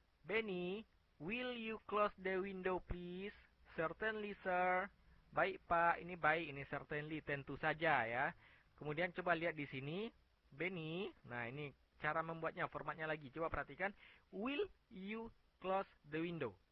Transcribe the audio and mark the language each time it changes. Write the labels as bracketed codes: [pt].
[en] Benny, will you close the window please? Certainly sir. [id] Baik Pak, ini baik, ini certainly, tentu saja ya. Kemudian coba lihat di sini. Benny, nah ini cara membuatnya, formatnya lagi. Coba perhatikan. [en] Will you close the window?